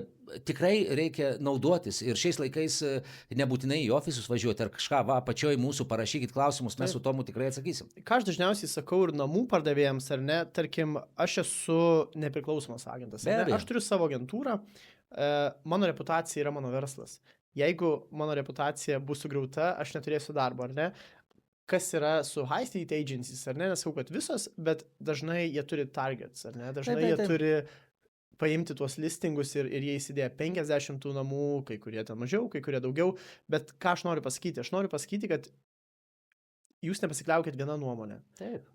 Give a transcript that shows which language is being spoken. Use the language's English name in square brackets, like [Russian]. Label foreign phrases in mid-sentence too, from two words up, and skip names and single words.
[Lithuanian] Tikrai reikia naudotis ir šiais laikais nebūtinai į ofisus važiuoti ar kažką, apačioj mūsų parašykit klausimus, mes su Tomu tikrai atsakysim. Ką aš dažniausiai sakau ir namų pardavėjams, ar ne, tarkim, aš esu nepriklausomas agentas, aš turiu savo agentūrą, mano reputacija yra mano verslas. Jeigu mano reputacija bus sugriauta, aš neturėsiu darbo, ar ne? Kas yra su [English] high street agencies, [Lithuanian] ar ne, nesakau, kad visos, bet dažnai jie turi targets, ar ne, dažnai jie turi paimti tuos listingus ir jie įsidėjo 50 tų namų, kai kurie ten mažiau, kai kurie daugiau, bet ką aš noriu pasakyti? Aš noriu pasakyti, kad jūs nepasikliaukit vieną nuomonę. Taip.